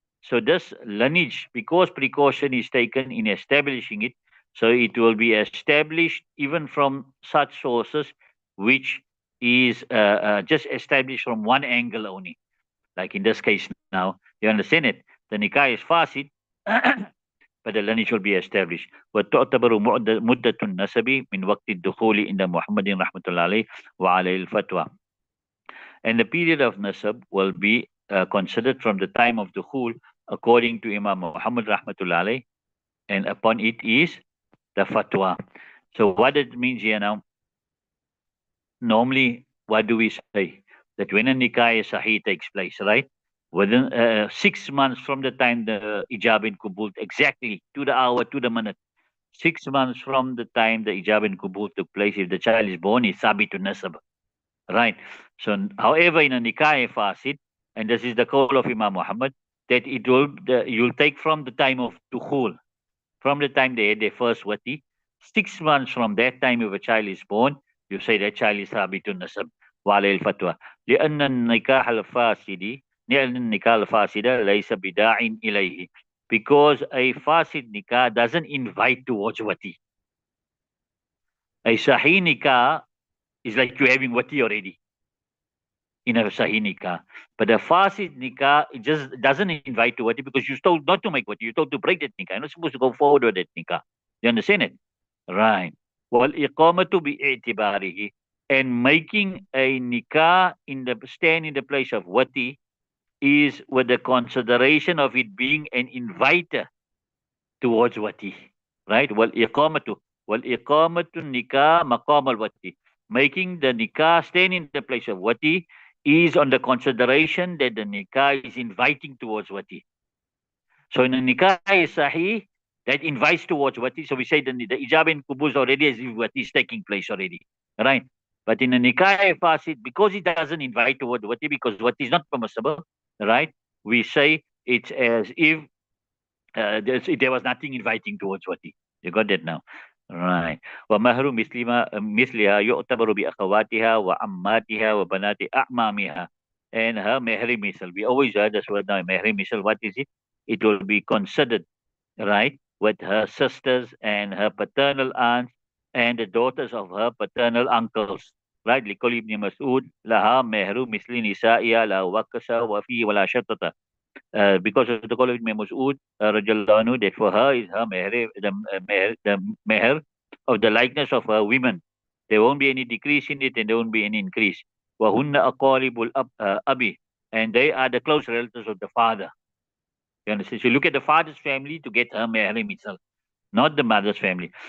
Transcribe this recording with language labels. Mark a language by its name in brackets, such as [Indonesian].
[English] So this lineage, because precaution is taken in establishing it, so it will be established even from such sources which is just established from one angle only. Like in this case now, you understand it? The nikah is fasid, but the lineage will be established. [Arabic] وتعتبر مدة النسب من وقت الدخول عند محمد رحمة الله عليه وعليه الفتوى. [English] And the period of nasab will be considered from the time of dukhul according to Imam Muhammad rahmatullah alayh, and upon it is the fatwa. So what it means here now, normally what do we say? That when a nikah sahih takes place, right? Within 6 months from the time the ijab and kubul, exactly to the hour, to the minute, 6 months from the time the ijab and kubul took place, if the child is born, is sabitun nasab. Right. So, however, in a nikah fasid, and this is the call of Imam Muhammad, that you'll take from the time of dukhul, from the time they had their first wati, 6 months from that time if a child is born, you say that child is sabitun nasab. [Arabic] وعليه الفتوى لأن النكاح الفاسد لأن النكاح الفاسد ليس بداع إليه, [English] because a fasid nikah doesn't invite towards wati. A sahih nikah is like you having wati already. in a Sahih nikah. But a Fasid nikah, it just doesn't invite to wati because you're told not to make wati. You're told to break that nikah. You're not supposed to go forward with that nikah. You understand it? Right. Well, [Arabic] iqamatu bi i'tibarihi. [English] And making a nikah stand in the place of wati is with the consideration of it being an inviter towards wati. Right? [Arabic] Wal iqamatu nikah maqam al wati. [English] Making the nikah stand in the place of wati is on the consideration that the nikah is inviting towards wati. So in the nikah is sahih, that invites towards wati. So we say the ijab and kubuz already as if wati is taking place already. Right? But in the nikah fasid, because it doesn't invite towards wati, because wati is not permissible, right? We say it's as if there was nothing inviting towards wati. You got that now? Right. [Arabic] ومهر مثلها يعتبر بأخواتها وعماتها وبنات أعمامها. [English] And her mehri misal. We always heard this word now, mehri misal. What is it? It will be considered, right, with her sisters and her paternal aunts and the daughters of her paternal uncles. Right? [Arabic] لقول ابن مسعود لها مهر مثل نسائها لا وكس وفي ولا شطط. [English] Because of the call of Imam Mas'ud, radiallahu anhu, that for her is her meher of the likeness of her women. There won't be any decrease in it and there won't be any increase. [Arabic] وَهُنَّ أَقَارِبُ الْأَبِي. [English] And they are the close relatives of the father. You understand? So you look at the father's family to get her meherim itself, not the mother's family.